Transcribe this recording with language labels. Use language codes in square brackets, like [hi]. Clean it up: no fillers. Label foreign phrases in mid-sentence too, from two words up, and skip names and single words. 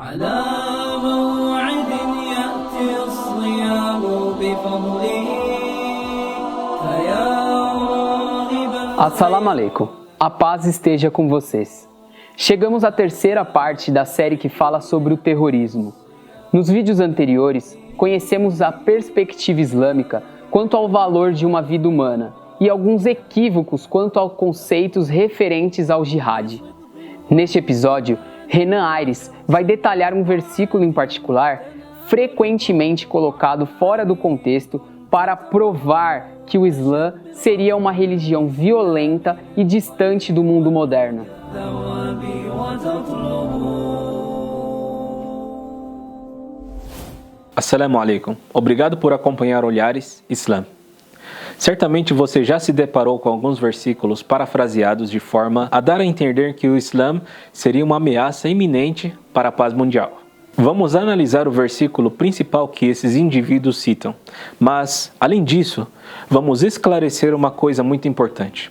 [ar] على موعد يأتي الصيام بفضله فيا راغبا. السلام عليكم. [pt] A paz esteja com vocês. Chegamos à terceira parte da série que fala sobre o terrorismo. Nos vídeos anteriores, conhecemos a perspectiva islâmica quanto ao valor de uma vida humana e alguns equívocos quanto aos conceitos referentes ao jihad. Neste episódio, Renan Aires vai detalhar um versículo em particular, frequentemente colocado fora do contexto, para provar que o Islã seria uma religião violenta e distante do mundo moderno. [ar] السلام عليكم. [pt] Obrigado por acompanhar Olhares Islã. Certamente você já se deparou com alguns versículos parafraseados de forma a dar a entender que o Islã seria uma ameaça iminente para a paz mundial. Vamos analisar o versículo principal que esses indivíduos citam, mas, além disso, vamos esclarecer uma coisa muito importante.